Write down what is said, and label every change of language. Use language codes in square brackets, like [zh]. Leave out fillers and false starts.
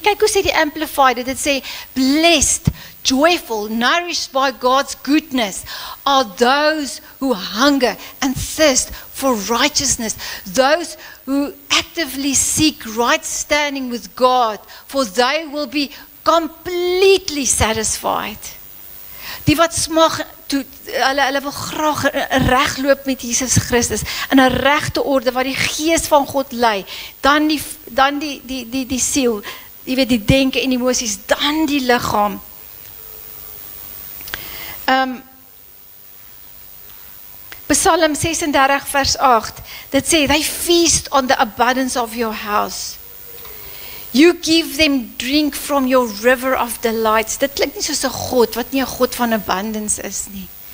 [af] Kyk hoe sê die Amplified, dit sê, [en] blessed, joyful, nourished by God's goodness are those who hunger and thirst for righteousness, those who actively seek right standing with God, for they will be completely satisfied. [af] Die wat smag, hulle wil graag regloop met Jesus Christus, in 'n regte orde, wat die gees van God lei, dan die siel, jy weet, die denke en emosies, dan die liggaam. Psalm 36 vers 8, dit sê, [en] they feast on the abundance of your house. You give them drink from your river of delights. [af] Dit klink nie soos 'n God, wat nie 'n God van abundance is nie.